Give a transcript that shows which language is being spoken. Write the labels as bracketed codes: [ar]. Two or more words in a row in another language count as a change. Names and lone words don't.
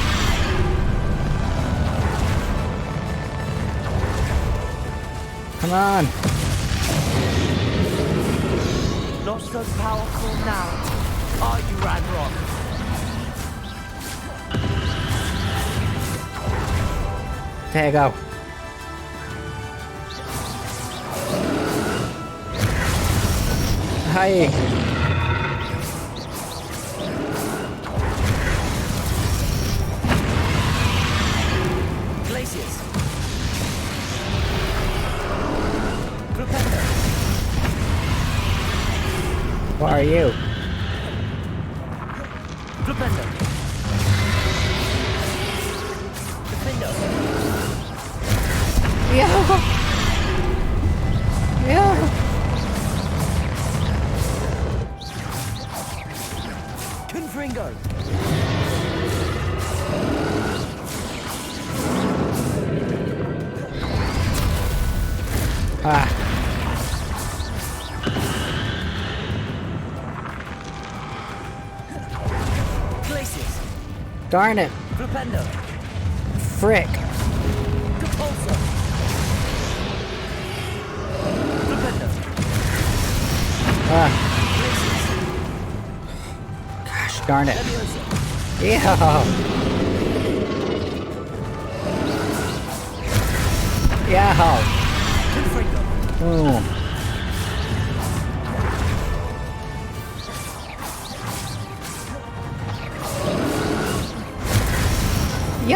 [en] Come on. Not so powerful now, are you, Ranrok? There you go. Hi. Glacius. Flipendo. What are you? Flipendo. Flipendo. Yeah. Yeah. Confringo. Ah. Glacius. Darn it. Flipendo. Frick. Compulsor. Flipendo. Glacius. Gosh darn it. Leviosa. Yeah. Yeah. Confringo. Boom. Yo!